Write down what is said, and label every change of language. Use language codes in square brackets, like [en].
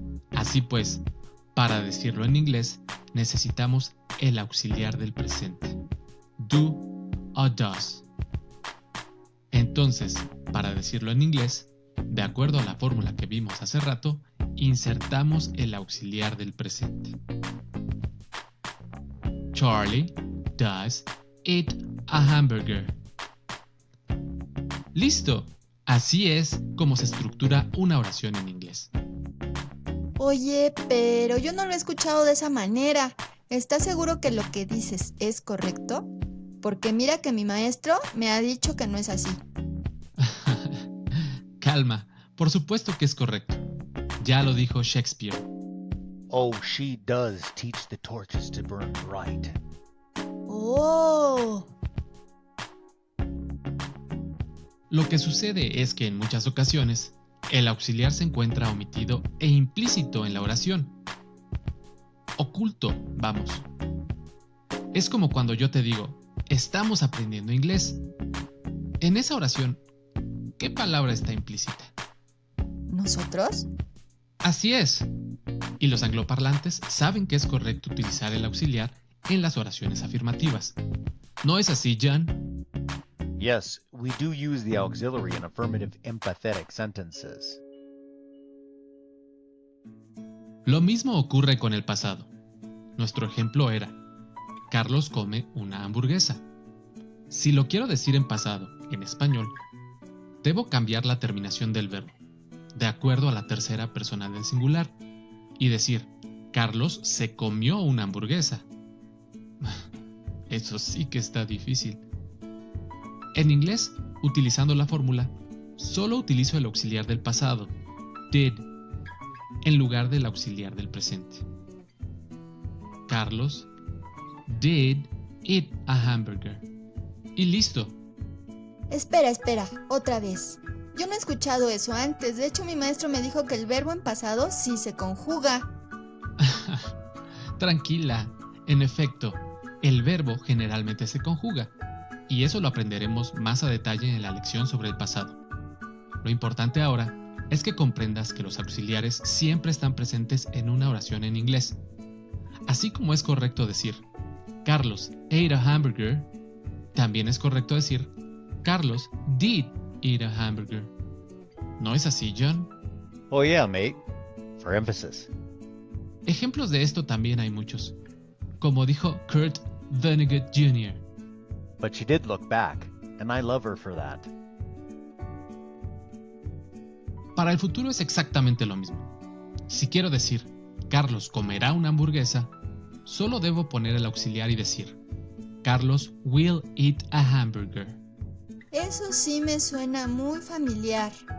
[es] Así pues, para decirlo en inglés, necesitamos el auxiliar del presente, do o does. Entonces, para decirlo en inglés, de acuerdo a la fórmula que vimos hace rato, insertamos el auxiliar del presente. [en] Charlie does eat a hamburger. [es] ¡Listo! Así es como se estructura una oración en inglés. Oye, pero yo no lo he escuchado de esa manera. ¿Estás seguro que lo que dices es correcto? Porque mira que mi maestro me ha dicho que no es así. Calma, por supuesto que es correcto. Ya lo dijo Shakespeare. [en] Oh, she does teach the torches to burn bright. [es] ¡Oh! Lo que sucede es que en muchas ocasiones, el auxiliar se encuentra omitido e implícito en la oración. Oculto, vamos. Es como cuando yo te digo, estamos aprendiendo inglés. En esa oración, ¿qué palabra está implícita? ¿Nosotros? Así es. Y los angloparlantes saben que es correcto utilizar el auxiliar en las oraciones afirmativas. ¿No es así, John? [en] Yes, we do use the auxiliary in affirmative empathetic sentences. [es] Lo mismo ocurre con el pasado. Nuestro ejemplo era, Carlos come una hamburguesa. Si lo quiero decir en pasado, en español, debo cambiar la terminación del verbo, de acuerdo a la tercera persona del singular, y decir, Carlos se comió una hamburguesa. Eso sí que está difícil. En inglés, utilizando la fórmula, solo utilizo el auxiliar del pasado, did, en lugar del auxiliar del presente. [en] Carlos did eat a hamburger. [es] Y listo. Espera, otra vez. Yo no he escuchado eso antes. De hecho, mi maestro me dijo que el verbo en pasado sí se conjuga. Tranquila. En efecto, el verbo generalmente se conjuga. Y eso lo aprenderemos más a detalle en la lección sobre el pasado. Lo importante ahora es que comprendas que los auxiliares siempre están presentes en una oración en inglés. Así como es correcto decir [en] Carlos ate a hamburger, [es] también es correcto decir [en] Carlos did eat a hamburger. [es] ¿No es así, John? [en] Oh yeah, mate. For emphasis. [es] Ejemplos de esto también hay muchos. Como dijo Kurt Vonnegut Jr. [en] But she did look back, and I love her for that. [es] Para el futuro es exactamente lo mismo. Si quiero decir Carlos comerá una hamburguesa, solo debo poner el auxiliar y decir [en] Carlos will eat a hamburger. [es] Eso sí me suena muy familiar.